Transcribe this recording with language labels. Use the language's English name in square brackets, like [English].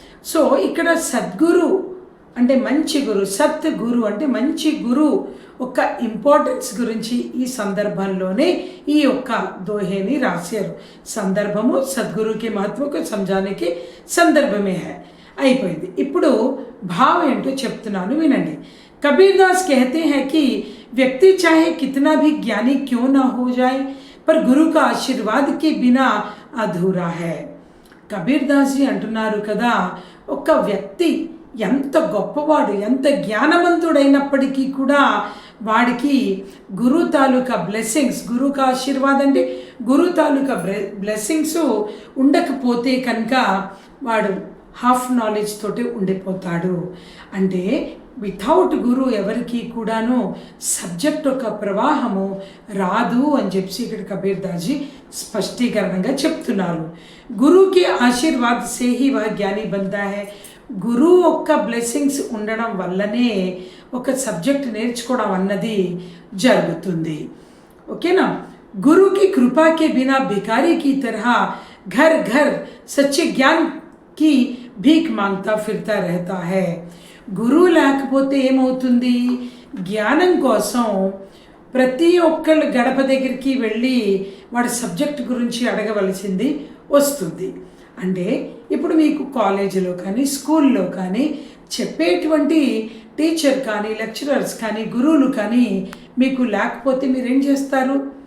[Telugu] So ఇక్కడ సద్గురు అంటే మంచి గురు, సత్ గురు అంటే మంచి గురు ఒక ఇంపార్టెన్స్ గురించి ఈ సందర్భంలోనే ఈ యొక్క దోహేని రాశారు. సందర్భము సద్గురుకి మహత్వకు సంజానికి సందర్భమే హై. అయిపోయింది. ఇప్పుడు భావం ఏంటో చెప్తున్నాను, వినండి. [Hindi] कबीर दास कहते हैं कि व्यक्ति चाहे कितना भी ज्ञानी क्यों ना हो जाए, पर गुरु का आशीर्वाद के बिना अधूरा है. [Telugu] కబీర్ దాస్ అంటున్నారు కదా, ఒక వ్యక్తి ఎంత గొప్పవాడు, ఎంత జ్ఞానవంతుడైనప్పటికీ కూడా వాడికి గురు తాలూకా బ్లెస్సింగ్స్, గురువుకి ఆశీర్వాదం అంటే గురు తాలూకా బ్లెస్సింగ్స్ ఉండకపోతే కనుక వాడు హాఫ్ నాలెడ్జ్ తోటి ఉండిపోతాడు. అంటే వితౌట్ గురు ఎవరికి కూడాను సబ్జెక్ట్ ఒక ప్రవాహము రాదు అని చెప్పి ఇక్కడ కబీర్ దాజీ స్పష్టీకరణంగా చెప్తున్నారు. గురువుకి [Hindi] ఆశీర్వాద్ సే హీ వహ జ్ఞాని బంతా హై. [Telugu] గురువు యొక్క బ్లెస్సింగ్స్ ఉండడం వల్లనే ఒక సబ్జెక్ట్ నేర్చుకోవడం అన్నది జరుగుతుంది. ఓకేనా? [Hindi] గురు की कृपा के बिना भिखारी की तरह घर घर सच्चे ज्ञान की भीख मांगता फिरता रहता है. [Telugu] గురువు లేకపోతే ఏమవుతుంది, జ్ఞానం కోసం ప్రతి ఒక్కళ్ళు గడప దగ్గరికి వెళ్ళి వాడి సబ్జెక్ట్ గురించి అడగవలసింది వస్తుంది. అంటే ఇప్పుడు మీకు కాలేజీలో కానీ స్కూల్లో కానీ చెప్పేటువంటి టీచర్ కానీ లెక్చరర్స్ కానీ గురువులు కానీ మీకు లేకపోతే మీరేం చేస్తారు?